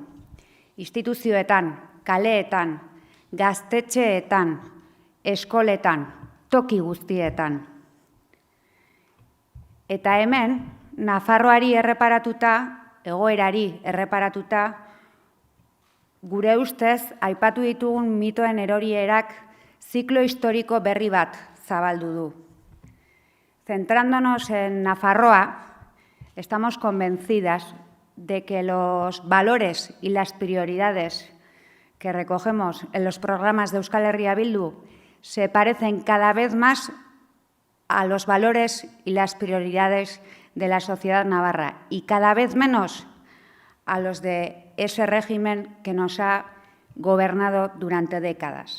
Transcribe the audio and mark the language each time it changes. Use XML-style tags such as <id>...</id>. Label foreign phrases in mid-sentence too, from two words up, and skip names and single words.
<eu>Instituzioetan, kaleetan, gaztetxeetan, eskoletan, toki guztietan. Eta hemen, Nafarroari erreparatuta, egoerari erreparatuta, gure ustez, aipatu ditugun mitoen erorierak ziklo historiko berri bat zabaldu du.</eu> <es>Centrándonos en Nafarroa, estamos convencidas de que los valores y las prioridades que recogemos en los programas de Euskal Herria Bildu se parecen cada vez más a los valores y las prioridades de la sociedad navarra y cada vez menos a los de ese régimen que nos ha gobernado durante décadas.</es>